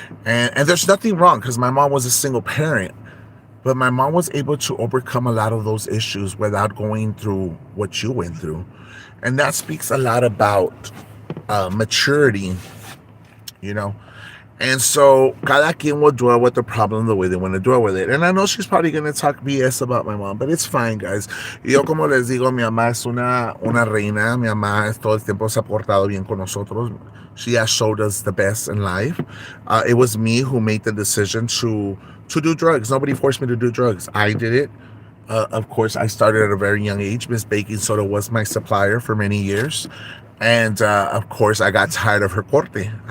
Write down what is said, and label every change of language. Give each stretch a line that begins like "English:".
English: And there's nothing wrong because my mom was a single parent. But my mom was able to overcome a lot of those issues without going through what you went through. And that speaks a lot about maturity, And so,
Spanish: cada quien
English: will dwell with the problem the way they want to dwell with it. And I know she's probably going to talk BS about my mom, but it's fine, guys.
Spanish: Yo, como les digo, mi mamá es una reina. Mi mamá todo el tiempo se ha portado bien con nosotros.
English: She has showed us the best in life. It was me who made the decision to do drugs. Nobody forced me to do drugs. I did it. Of course, I started at a very young age. Miss Baking Soda was my supplier for many years. And of course, I got tired of her corte.